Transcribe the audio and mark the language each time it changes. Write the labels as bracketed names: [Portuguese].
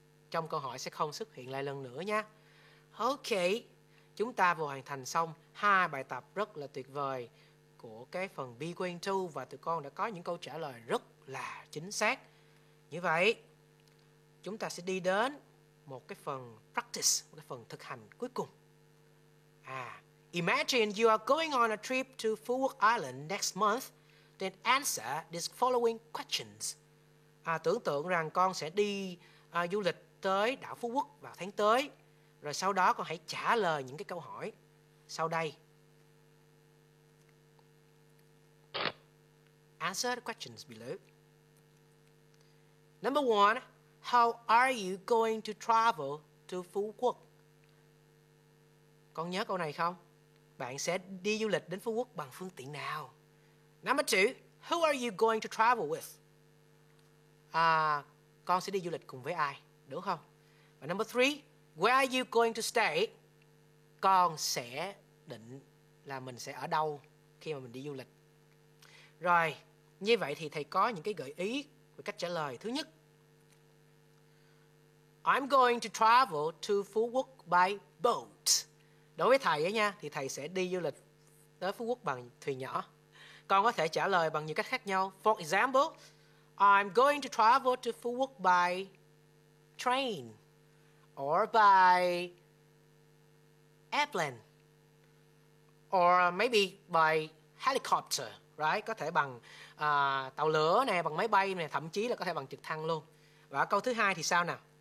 [Vietnamese] Trong câu hỏi sẽ không xuất hiện lại lần nữa nha. Ok, chúng ta vừa hoàn thành xong 2 bài tập rất là tuyệt vời của cái phần be going to, và tụi con đã có những câu trả lời rất là chính xác. Như vậy chúng ta sẽ đi đến một cái phần practice, một cái phần thực hành cuối cùng. [English] Imagine you are going on a trip to Phú Quốc Island next month, then answer these following questions. [Vietnamese] Tưởng tượng rằng con sẽ đi du lịch tới đảo Phú Quốc vào tháng tới, rồi sau đó con hãy trả lời những cái câu hỏi sau đây. [English] Answer the questions below. Number 1. How are you going to travel to Phú Quốc? [Vietnamese] Con nhớ câu này không? Bạn sẽ đi du lịch đến Phú Quốc bằng phương tiện nào? [English] Number 2. Who are you going to travel with? [Vietnamese] Con sẽ đi du lịch cùng với ai? Đúng không? Và [English] number 3. Where are you going to stay? [Vietnamese] Con sẽ định là mình sẽ ở đâu khi mà mình đi du lịch. Rồi, như vậy thì thầy có những cái gợi ý về cách trả lời. Thứ nhất, [English] I'm going to travel to Phú Quốc by boat. [Vietnamese] Đối với thầy ấy nha, thì thầy sẽ đi du lịch tới Phú Quốc bằng thuyền nhỏ. Con có thể trả lời bằng nhiều cách khác nhau. [English] For example, I'm going to travel to Phú Quốc by train or by airplane or maybe by helicopter, right? [Vietnamese] Có thể bằng tàu lửa nè, bằng máy bay nè, thậm chí là có thể bằng trực thăng luôn. Và câu thứ hai thì sao nào?